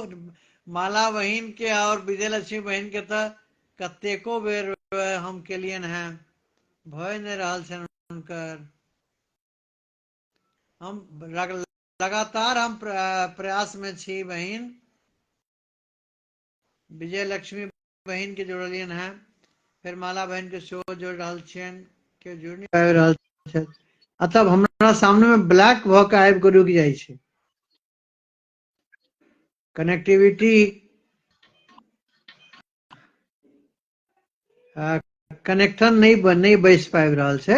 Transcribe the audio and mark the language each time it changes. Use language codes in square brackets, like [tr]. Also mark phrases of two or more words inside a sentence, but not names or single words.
[mai] माला बहन के और विजयलक्ष्मी बहन के तो कतेको बेर हम केलियन हैं, भय नहीं रहल छन हुनकर। हम लगातार हम प्रयास में छी बहन। विजयलक्ष्मी बहन के जोड़लियन हैं, फिर माला बहन के शो जोड़ रहल छियन, के जुड़ नहीं पाबि रहल छथि। अतः हमरा सामने में ब्लैक भ के आबि के रुकि जाइ छै। कनेक्टिविटी कनेक्शन नहीं बैस पाबि रहल छै।